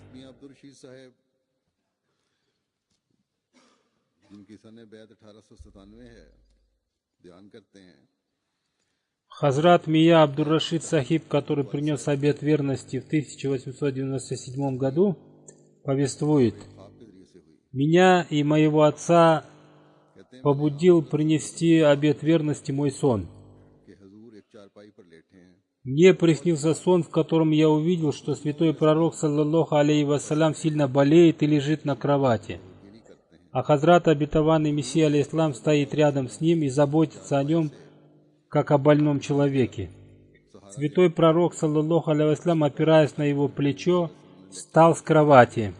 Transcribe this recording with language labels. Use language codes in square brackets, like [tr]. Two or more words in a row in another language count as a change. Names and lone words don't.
[ru] Хазрат Мия Абдур-Рашид Сахиб, который принес обет верности в 1897 году, повествует: «Меня и моего отца побудил принести обет верности мой сон. [ur] कि हजूर एक चारपाई पर लेटे हैं [ru] Мне приснился сон, в котором я увидел, что святой пророк, [ar] صلى الله عليه وسلم, [ru] сильно болеет и лежит на кровати. А Хазрат обетованный Мессия алейхиссалам стоит рядом с ним и заботится о нем, как о больном человеке. Святой пророк, [ar] صلى الله عليه وسلم, [ru] опираясь на его плечо, встал с кровати.